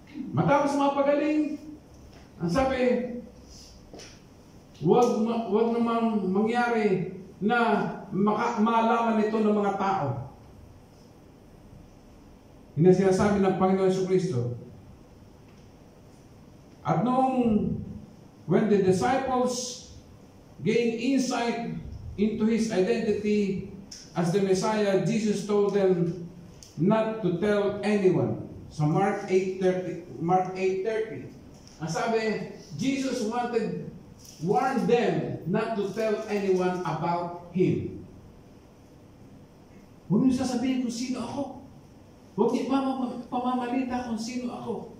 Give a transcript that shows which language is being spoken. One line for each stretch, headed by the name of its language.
Filipino: Matapos mapagaling, ang sabi, wag namang mangyari na malaman ito ng mga tao. Yun ang sinasabi ng Panginoon Jesucristo.
English: At when the disciples gained insight into His identity as the Messiah, Jesus told them not to tell anyone. So Mark 8:30.
Filipino: Ang sabi,
English: Jesus warned them not to tell anyone about Him.
Filipino: Huwag niyo sasabihin kung sino ako. Huwag niyo pamamalita kung sino ako.